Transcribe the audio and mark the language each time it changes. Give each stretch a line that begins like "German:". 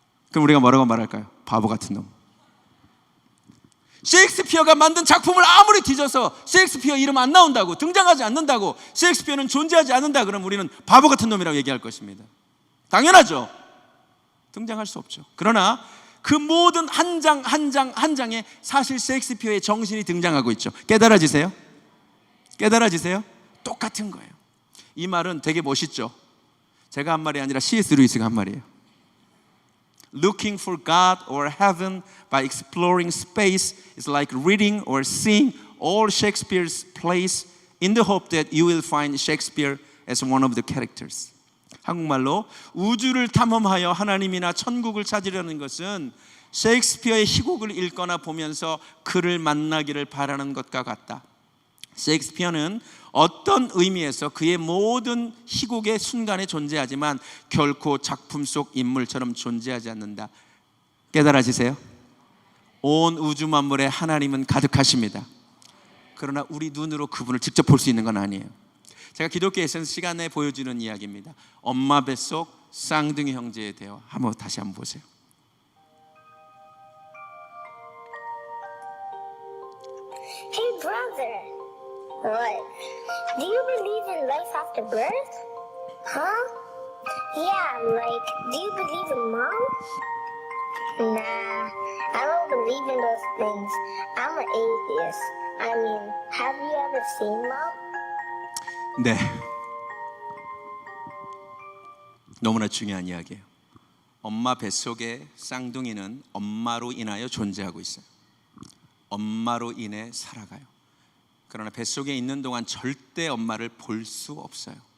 Korean: 그럼 우리가 뭐라고 말할까요? 바보 같은 놈. 셰익스피어가 만든 작품을 아무리 뒤져서 셰익스피어 이름 안 나온다고, 등장하지 않는다고, 셰익스피어는 존재하지 않는다 그러면 우리는 바보 같은 놈이라고 얘기할 것입니다. 당연하죠. 등장할 수 없죠. 그러나 그 모든 한 장 한 장 한 장에 사실 셰익스피어의 정신이 등장하고 있죠. 깨달아지세요? 깨달아지세요? 똑같은 거예요. 이 말은 되게 멋있죠. 제가 한 말이 아니라 C.S. 루이스가 한 말이에요.
English: Looking for God or heaven by exploring space is like reading or seeing all Shakespeare's plays in the hope that you will find Shakespeare as one of the characters.
Korean: 한국말로 우주를 탐험하여 하나님이나 천국을 찾으려는 것은 셰익스피어의 희곡을 읽거나 보면서 그를 만나기를 바라는 것과 같다. 셰익스피어는 어떤 의미에서 그의 모든 희곡의 순간에 존재하지만 결코 작품 속 인물처럼 존재하지 않는다. 깨달아지세요? 온 우주 만물에 하나님은 가득하십니다. 그러나 우리 눈으로 그분을 직접 볼 수 있는 건 아니에요. 제가 기독교 에센스 시간에 보여주는 이야기입니다. 엄마 뱃속 쌍둥이 형제의 대화. 다시 한번 보세요.
English: Hey brother, what? Do you believe in life after birth? Huh? Yeah, like, do you believe in mom? Nah, I don't believe in those things. I'm an atheist. I mean, have you ever seen mom?
Korean: 네, 너무나 중요한 이야기예요. 엄마 뱃속의 쌍둥이는 엄마로 인하여 존재하고 있어요. 엄마로 인해 살아가요. 그러나 뱃속에 있는 동안 절대 엄마를 볼 수 없어요.